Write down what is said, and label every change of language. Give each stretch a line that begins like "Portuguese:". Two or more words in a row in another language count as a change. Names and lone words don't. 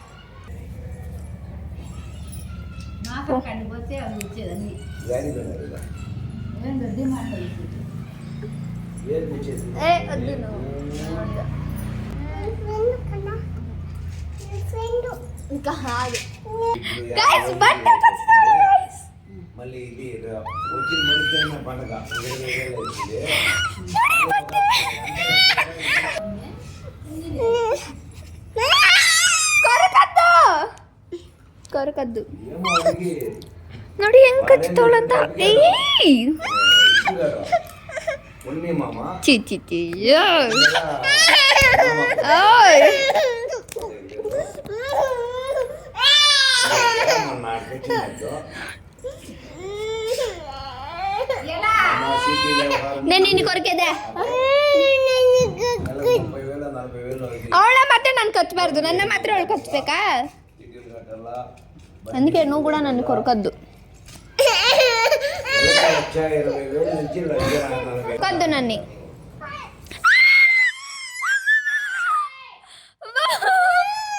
Telugu: వద్దు ఇంకా కాదు.
English: guys butter
Telugu: వచ్చింది గైస్. మళ్ళీ ఇది వచ్చి మళ్ళీ పండగ
Kannada: ಕೊರಕದ್ದು ನೋಡಿ ಹೆಂಗ್ ಕಚ್ತವಳಂತ. ಚಿ ಚಿ ಚಿ
Telugu: నేను నిన్ను కొరికేదే
Kannada: ಅವಳ ಮತ್ತೆ ನಾನು ಕಚ್ಚಬಾರ್ದು, ನನ್ನ ಮಾತ್ರ ಅವಳು ಕಚ್ಚಬೇಕಾ?
Telugu: అందుకే నువ్వు కూడా నన్ను కొరకద్దు. కొద్దు నన్ను.